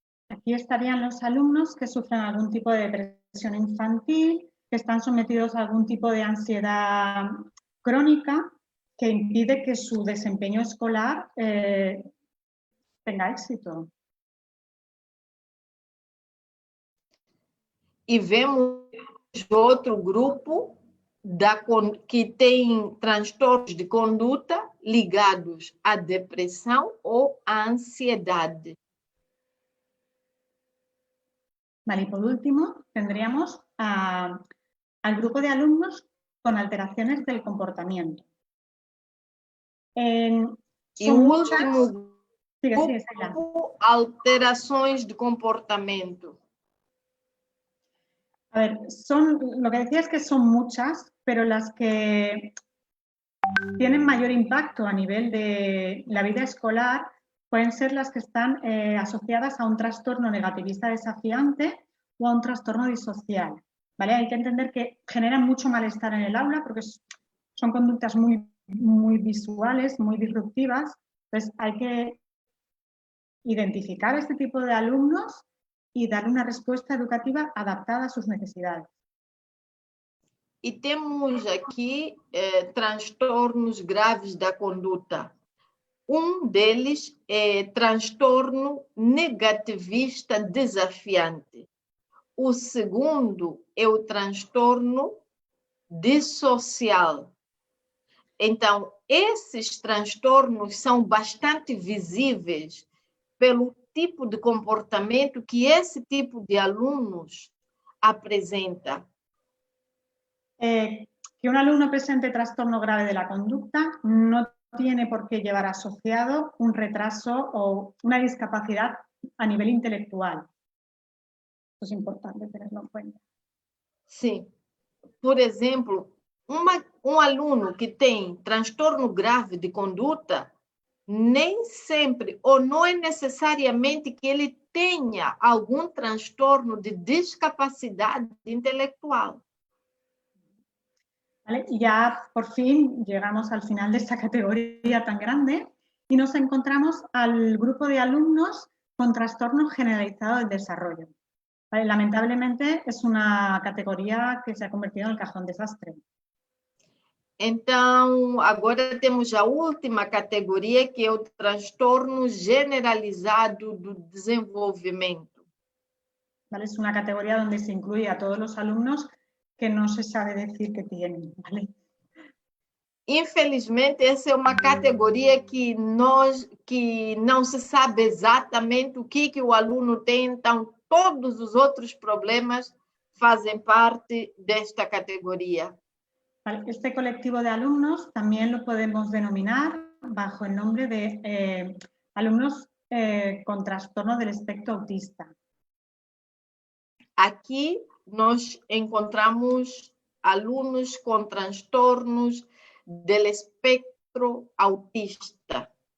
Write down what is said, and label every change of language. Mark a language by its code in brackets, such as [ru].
[es] Aquí estarían los alumnos que sufren algún tipo de depresión infantil, que están sometidos a algún tipo de ansiedad crónica que impide que su desempeño escolar tenga éxito. [pt] E vemos outro grupo que tem transtornos de conduta ligados à depressão ou à ansiedade. [es] Vale, y por último tendríamos al grupo de alumnos con alteraciones del comportamiento. [pt] E o último grupo, alterações de comportamento. [es] A ver, lo que decía es que son muchas, pero las que tienen mayor impacto a nivel de la vida escolar pueden ser las que están asociadas a un trastorno negativista desafiante o a un trastorno disocial. ¿Vale? Hay que entender que generan mucho malestar en el aula porque son conductas muy visuales, muy disruptivas. Entonces hay que identificar este tipo de alumnos y dar una respuesta educativa adaptada a sus necesidades. [pt] E temos aqui transtornos graves da conduta. Deles é transtorno negativista desafiante. O segundo é o transtorno dissocial. Então, esses transtornos são bastante visíveis pelo tipo de comportamento que esse tipo de alunos apresenta. [es] Que un alumno presente trastorno grave de la conducta no tiene por qué llevar asociado un retraso o una discapacidad a nivel intelectual. Eso es importante tenerlo en cuenta. [pt] Sim. Por exemplo, aluno que tem transtorno grave de conduta, nem sempre, ou não é necessariamente que ele tenha algum transtorno de discapacidade intelectual. [es] ¿Vale? Y ya por fin llegamos al final de esta categoría tan grande y nos encontramos al grupo de alumnos con trastorno generalizado del desarrollo. ¿Vale? Lamentablemente es una categoría que se ha convertido en el cajón desastre. [pt] Então, agora temos a última categoria, que é o transtorno generalizado do desenvolvimento. [es] ¿Vale? Es una categoría donde se incluye a todos los alumnos que no se sabe decir que tienen. ¿Vale? [pt] Infelizmente, essa é uma categoria que não se sabe exatamente o que o aluno tem, então todos os outros problemas fazem parte desta categoria. [es] Este colectivo de alumnos también lo podemos denominar bajo el nombre de alumnos con trastorno del espectro autista. [pt] Aqui nós encontramos alunos com transtornos [es] del espectro autista.